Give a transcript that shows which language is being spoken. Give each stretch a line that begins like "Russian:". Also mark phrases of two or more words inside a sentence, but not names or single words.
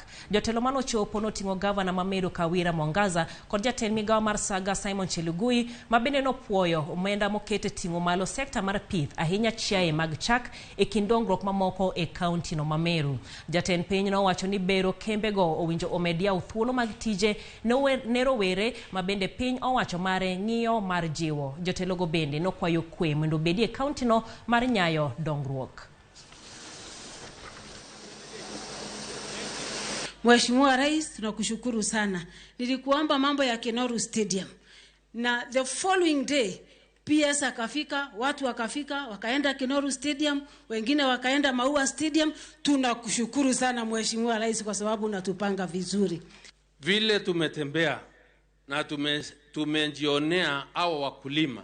Luo (Kenya and Tanzania): Jotelo mano chopo noting'o gavana ma Meru Kawira Mwangaza kod jaten migawo mar Saga Simon Chelugui mabende nopuoyo omenda mokete ting'o malo sekta mar pith ahinya chiaye mag chak e kind dongruok mamoko e county no ma Meru. Jaten piny nowacho ni bero kembego owinjo omedia thuolo mag tije ne rowere mabende piny owacho mare ng'iyo mar jiwo. Jotelogo bende nokwayo kwe mondo bedie e county no mar nyayo dongruok.
Swahili: Mheshimiwa Rais, tunakushukuru sana. Nilikuomba mambo ya Meru Stadium. Na
English: the following day,
Swahili: PS akafika, watu wakafika, wakaenda Meru Stadium, wengine wakaenda Maua Stadium. Tunakushukuru sana Mheshimiwa Rais kwa sababu unatupanga vizuri. Vile tumetembea na tumejionea hao wakulima.